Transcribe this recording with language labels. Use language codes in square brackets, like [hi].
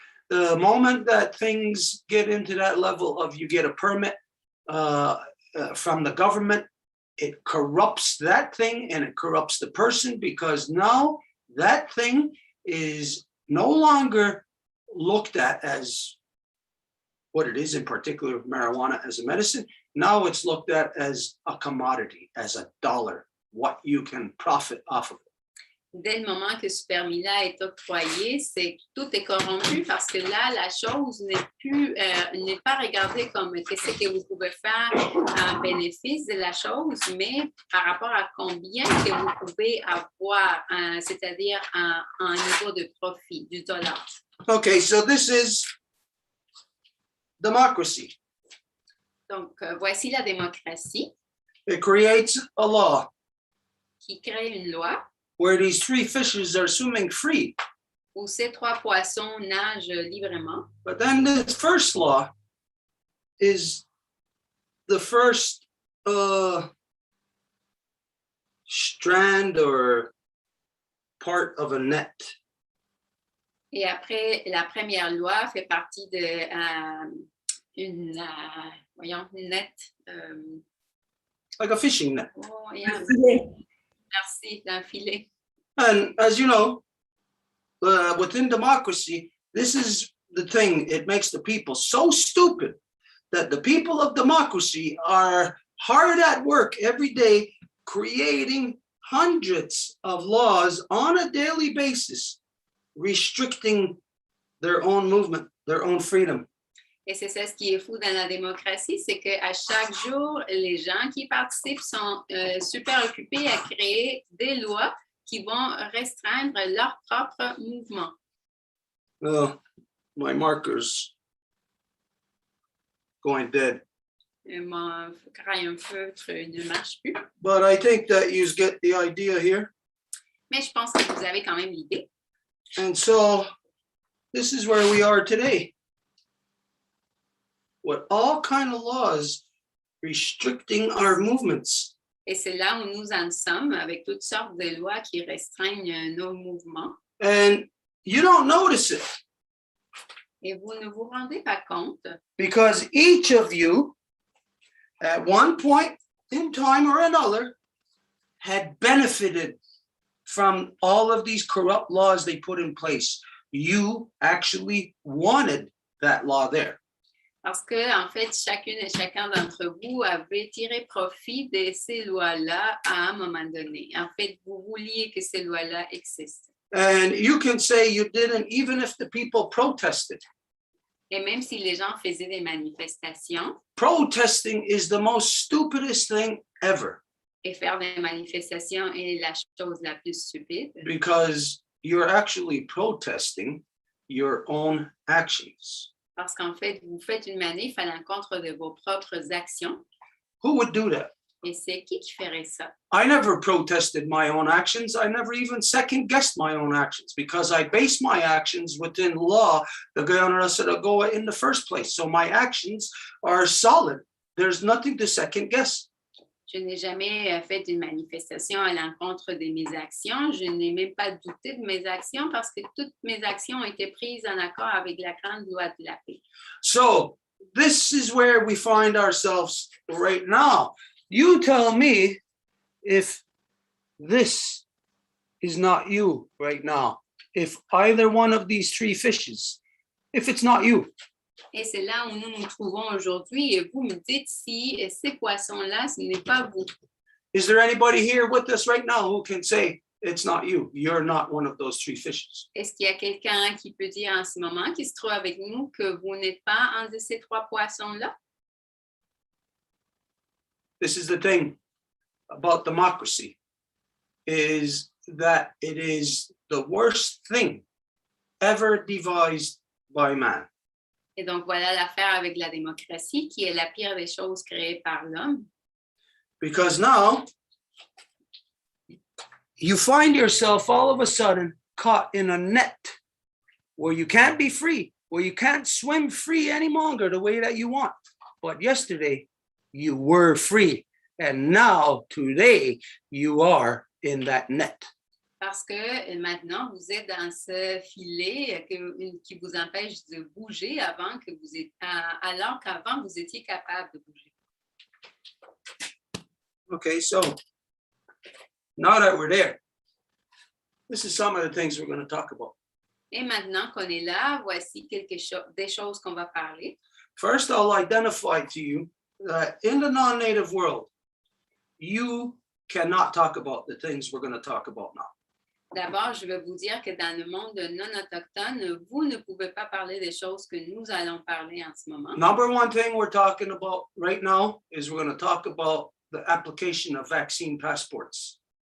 [en] The moment that things get into that level of you get a permit from the government, it corrupts that thing and it corrupts the person, because now that thing is no longer looked at as what it is, in particular marijuana as a medicine. Now it's looked at as a commodity, as a dollar, what you can profit off of it. [fr] Dès le moment que ce permis-là est octroyé, c'est que tout est corrompu parce que là, la chose n'est pas regardée comme qu'est-ce que vous pouvez faire en bénéfice de la chose, mais par rapport à combien que vous pouvez avoir, c'est-à-dire un niveau de profit du dollar. [en] Okay, so this is democracy. [fr] Donc, voici la démocratie. [en] It creates a law [fr] Qui crée une loi [en] where these three fishes are swimming free. [fr] où ces trois poissons nagent librement. [en] But then this first law is the first strand or part of a net. [fr] Et après, la première loi fait partie de une net. [en] Like a fishing net. Oh, yeah. [fr] Merci, d'un filet. [en] And as you know, within democracy, this is the thing. It makes the people so stupid that the people of democracy are hard at work every day, creating hundreds of laws on a daily basis, restricting their own movement, their own freedom. [fr] Et c'est ça ce qui est fou dans la démocratie, c'est qu'à chaque jour, les gens qui participent sont super occupés à créer des lois qui vont restreindre leur propre mouvement. [en] My marker's going dead. [fr] Mon crayon feutre ne marche plus. [en] But I think that you get the idea here. [fr] Mais je pense que vous avez quand même l'idée. [en] And so this is where we are today. With all kind of laws restricting our movements. [fr] Et c'est là où nous en sommes, avec toutes sortes de lois qui restreignent nos mouvements. [en] And you don't notice it. [fr] Et vous ne vous rendez pas compte. [en] Because each of you, at one point in time or another, had benefited from all of these corrupt laws they put in place. You actually wanted that law there. [fr] Parce que, en fait, chacune et chacun d'entre vous avait tiré profit de ces lois-là à un moment donné. En fait, vous vouliez que ces lois-là existent. [en] And you can say you didn't, even if the people protested. [fr] Et même si les gens faisaient des manifestations. [en] Protesting is the most stupidest thing ever. [fr] Et faire des manifestations est la chose la plus stupide. [en] Because you're actually protesting your own actions. [fr] Parce qu'en fait, vous faites une manif à l'encontre de vos propres actions. [en] Who would do that? [fr] Et c'est qui ferait ça? [en] I never protested my own actions. I never even second-guessed my own actions because I base my actions within law, the Kahnawà in the first place. So my actions are solid. There's nothing to second-guess. [fr] Je n'ai jamais fait une manifestation à l'encontre de mes actions. Je n'ai même pas douté de mes actions parce que toutes mes actions ont été prises en accord avec la grande loi de la paix. [en] So this is where we find ourselves right now. You tell me if this is not you right now. If either one of these three fishes, if it's not you. [fr] Et c'est là où nous nous trouvons aujourd'hui. Et vous me dites si ces poissons-là, ce n'est pas vous. [en] Is there anybody here with us right now who can say it's not you? You're not one of those three fishes. [fr] Est-ce qu'il y a quelqu'un qui peut dire en ce moment, qui se trouve avec nous, que vous n'êtes pas un de ces trois poissons-là? [en] This is the thing about democracy, is that it is the worst thing ever devised by man. [fr] Et donc, voilà l'affaire avec la démocratie, qui est la pire des choses créées par l'homme. [en] Because now, you find yourself all of a sudden caught in a net where you can't be free, where you can't swim free any longer the way that you want. But yesterday, you were free. And now, today, you are in that net. [fr] Parce que maintenant, vous êtes dans ce filet qui vous empêche de bouger alors qu'avant, vous étiez capable de bouger. [en] Okay, so now that we're there, this is some of the things we're going to talk about. [fr] Et maintenant qu'on est là, voici des choses qu'on va parler. [en] First, I'll identify to you that in the non-native world, you cannot talk about the things we're going to talk about now. [fr] D'abord, je vais vous dire que dans le monde non autochtone, vous ne pouvez pas parler des choses que nous allons parler en ce moment. [en] Number one thing we're talking about right now is we're going to talk about the application of vaccine passports.